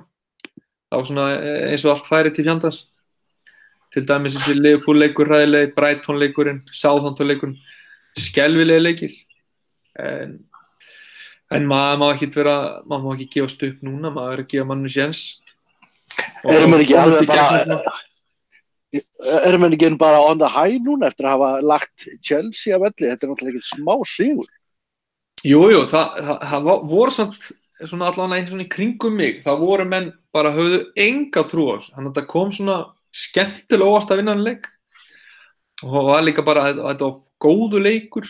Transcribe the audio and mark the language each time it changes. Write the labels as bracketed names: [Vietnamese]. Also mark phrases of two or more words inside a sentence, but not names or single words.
[Icelandic] Það var svona eins og allt færi til fjandans. Til dæmis þessi Liverpool-leikur hræðilegi, Brighton-leikurinn, Southampton-leikurinn, skelfilegi leikir. En maður má ekki gefast upp núna, maður verður að gefa mannu séns. Erum við ekki bara [English] on the high [Icelandic] núna eftir að hafa lagt Chelsea af velli? Þetta er náttúrulega ekki smá sigur. Jú, það voru svona allavega svona í kringum mig, það voru menn bara höfðu enga trú á þessu. Þannig að þetta kom svona skemmtilega óvart að vinna hann leik. Og það var líka bara, þetta var góðu leikur.